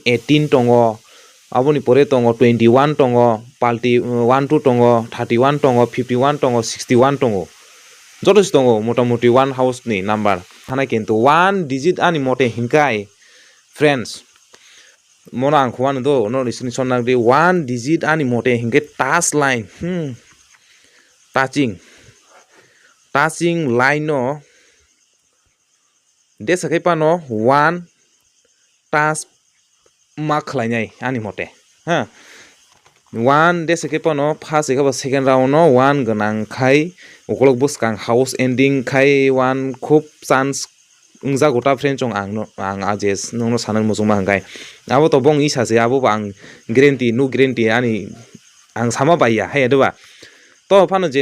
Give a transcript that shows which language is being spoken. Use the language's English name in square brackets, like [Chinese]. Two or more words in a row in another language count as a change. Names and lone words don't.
[Kok Borok] 18 tongo aboni pore tongo 21 tongo palti 12 tongo 31 tongo 51 tongo 61 tongo jotos tongo motamoti 1 house ni number hana kintu 1 digit ani mote hinkai friends mona ang khwan do no lisini sonang de 1 digit ani mote hinge [English] touch line touching line [Kok Borok] no desakai pano 1 touch ma khlainai ani mote ha 1 desakai pano first ega [English] second round [Kok Borok] no 1 ganang khai okolok buskang [English] house ending [Kok Borok] khai 1 khup chance ungja gota friend chong ang ajes nongno sanan mujungma hangkai abo to bong isa se abo ang guarantee ani ang sama baiya hai adoba to phano je